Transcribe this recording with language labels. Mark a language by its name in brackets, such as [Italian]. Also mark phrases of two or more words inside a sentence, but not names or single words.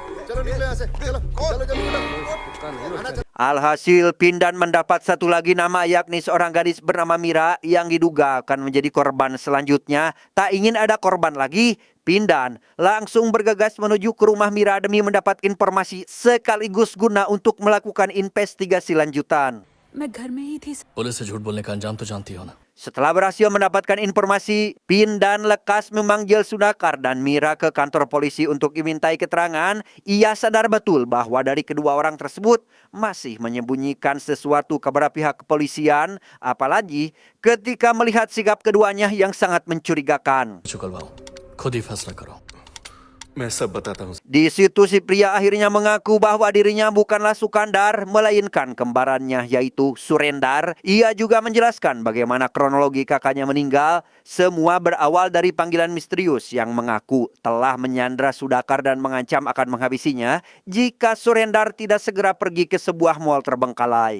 [Indonesian] Alhasil, Pindan mendapat satu lagi nama yakni seorang gadis bernama Mira yang diduga akan menjadi korban selanjutnya. Tak ingin ada korban lagi, Pindan langsung bergegas menuju ke rumah Mira demi mendapat informasi sekaligus guna untuk melakukan investigasi lanjutan. [Hindi] मैं घर में ही थी। पुलिस से झूठ बोलने का अंजाम तो जानती हो ना [Indonesian] Setelah berhasil mendapatkan informasi, Pindan lekas memanggil Sudakar dan Mira ke kantor polisi untuk dimintai keterangan. Ia sadar betul bahwa dari kedua orang tersebut masih menyembunyikan sesuatu kepada pihak kepolisian, apalagi ketika melihat sikap keduanya yang sangat mencurigakan. [Hindi] चुकलवाओ खुद ही फैसला करो मैं सब बताता हूँ [Indonesian] Di situ si pria akhirnya mengaku bahwa dirinya bukanlah Sukandar, melainkan kembarannya yaitu Surendar. Ia juga menjelaskan bagaimana kronologi kakaknya meninggal. Semua berawal dari panggilan misterius yang mengaku telah menyandra Sudakar dan mengancam akan menghabisinya jika Surendar tidak segera pergi ke sebuah mal terbengkalai.